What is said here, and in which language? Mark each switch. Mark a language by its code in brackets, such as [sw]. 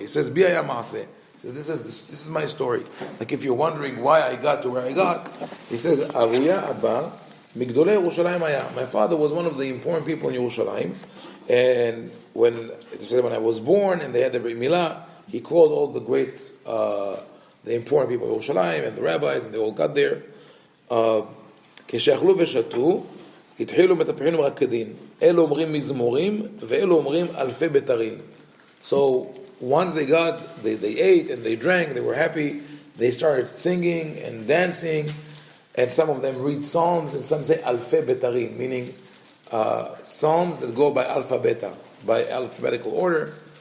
[en] He says, [he] Bi'aya Maaseh. [en] He says, this is my story. Like if you're wondering why I got to where I got, he says, [he] Avuya Abba, Migdolei Yerushalayim Haya. [en] My father was one of the important people in Yerushalayim, and when I was born and they had the Brit Milah, he called all the great, the important people in Yerushalayim and the rabbis, and they all got there. [he] כשאכלו ושתו, התחילו מטפחים ורקדים. אלו אומרים מזמורים, ואלו אומרים אלפי בתרים. [en] So once they ate and they drank, they were happy, they started singing and dancing, and some of them read psalms, and some say alfe betarim, meaning psalms that go by by alphabetical order.